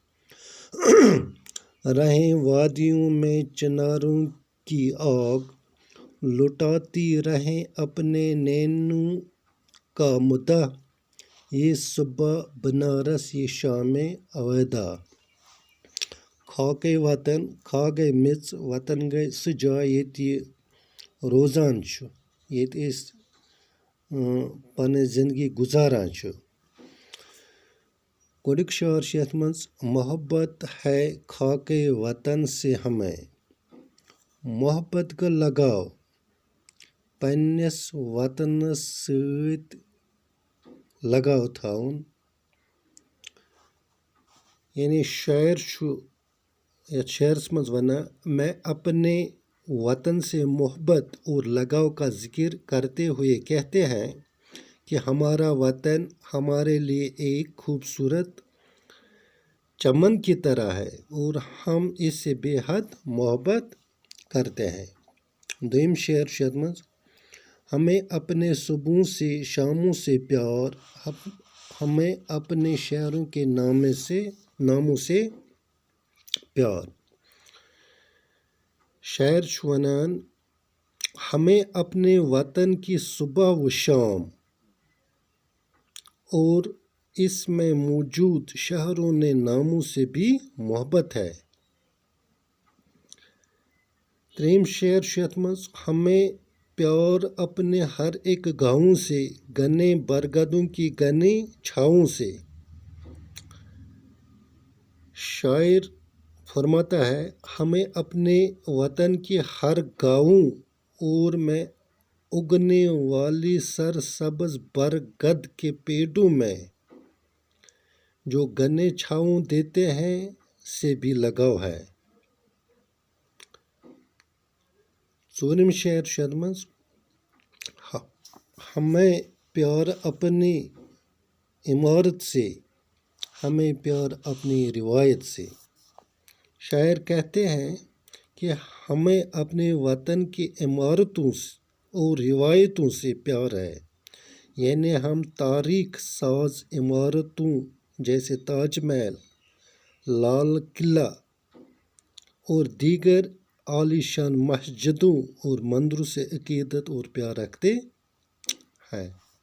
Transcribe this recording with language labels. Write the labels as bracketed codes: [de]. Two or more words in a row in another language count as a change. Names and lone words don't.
[ur] رہیں وادیوں میں چناروں کی آگ، لٹاتی رہیں اپنے نینوں کا مدح، یہ صبح بنارس یہ شام اودھا۔ [ks] خاکِ وطن، خاک گٔے میٚژ، وطن گٔے سُہ جاے ییٚتہِ یہِ روزان چھُ، ییٚتہِ أسۍ پنٕنۍ زندگی گُزاران چھُ۔ گۄڈٕنیُک شعر چھُ یَتھ منٛز: [ur] محبت ہے خاکِ وطن سے ہمیں، [ks] محبت گوٚو لگاو پنٛنِس وطنس سۭتۍ لگاو تھاوُن۔ یعنی شاعر چھُ یتھ شعرس منٛز ونان: [ur] میں اپنے وطن سے محبت اور لگاؤ کا ذکر کرتے ہوئے کہتے ہیں کہ ہمارا وطن ہمارے لیے ایک خوبصورت چمن کی طرح ہے اور ہم اس سے بے حد محبت کرتے ہیں۔ [ks] دویم شعر چھُ یتھ منٛز: [ur] ہمیں اپنے صبحوں سے شاموں سے پیار، ہمیں اپنے شہروں کے ناموں سے پیار۔ [ks] شاعر چھُ ونان: [ur] ہمیں اپنے وطن کی صبح و شام اور اس میں موجود شہروں نے ناموں سے بھی محبت ہے۔ [ks] ترٛیٚیِم شعر چھُ یتھ منٛز: [ur] ہمیں پیار اپنے ہر ایک گاؤں سے، گھنے برگدوں کی گھنی چھاؤں سے۔ شاعر فرماتا ہے: ہمیں اپنے وطن کے ہر گاؤں اور میں اگنے والی سرسبز برگد کے پیڑوں میں جو گھنے چھاؤں دیتے ہیں سے بھی لگاؤ ہے۔ [ks] ژوٗرِم شعر چھُ یتھ منٛز: [ur] ہمیں پیار اپنی عمارت سے، ہمیں پیار اپنی روایت سے۔ شاعر کہتے ہیں کہ ہمیں اپنے وطن کی عمارتوں اور روایتوں سے پیار ہے، یعنی ہم تاریخ ساز عمارتوں جیسے تاج محل، لال قلعہ اور دیگر عالیشان مسجدوں اور مندروں سے عقیدت اور پیار رکھتے ہیں۔